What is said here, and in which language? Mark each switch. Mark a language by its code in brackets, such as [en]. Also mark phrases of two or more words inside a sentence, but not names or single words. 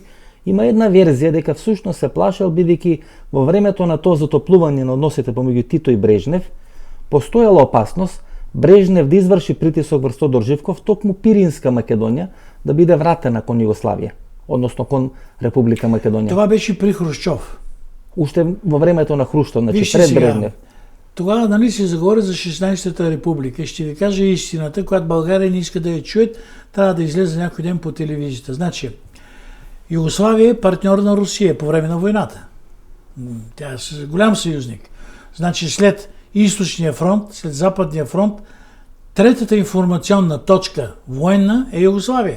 [mk] Има една верзија дека всушност се плашил бидејќи во времето на тоа затоплување на односите помеѓу Тито и Брежнев, постојала опасност Брежнев да изврши притисок врз Тодор Живков, токму Пиринска Македонија да биде вратена кон Југославија, односно кон Република Македонија. [bg] Това беше при Хрушчов. [mk] Уште во времето на Хрушчов, значи пред Брежнев. [bg] Тогава нали се заговори за 16-та република. Ще ви кажа истината, когато България не иска да я чуят, трябва да излезе някой ден по телевизията. Значи, Югославия е партньор на Русия по време на войната. Тя е голям съюзник. Значи след Източния фронт, след Западния фронт, третата информационна точка военна е Югославия.